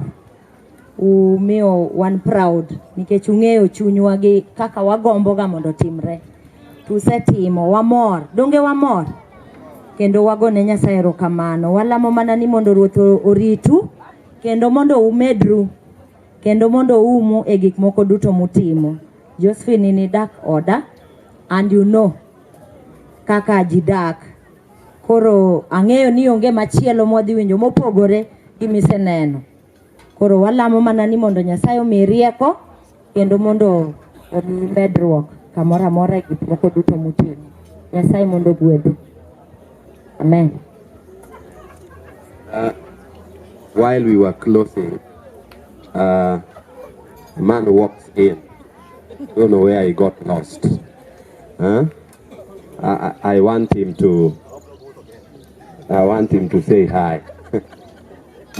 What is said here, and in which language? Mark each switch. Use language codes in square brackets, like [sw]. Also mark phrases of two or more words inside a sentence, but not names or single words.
[luo] Umiyo wan proud nikech ung'eyo chunywa gi kaka wagombo ga mondo timre. Tusetimo wamor. Donge wamor? Kendo wagone Nyasaye erokamano. Walamo mana ni mondo Ruoth oritu kendo mondo umedru kendo mondo umu e gik moko duto mutimo. Josephine ni dak oda [en] and you know [luo] kaka ji dak. Koro ang'eyo ni onge machielo mwadhi winjo mopogore gi miseneno. Koro walamo mana ni mondo Nyasaye omi rieko kendo mondo omi medruok kamoro amora e gik moko duto mutimo. Nyasaye mondo ogwedhu. Amen. [en] While we were closing, a man walks in. Don't know where he got lost. I want him to say hi.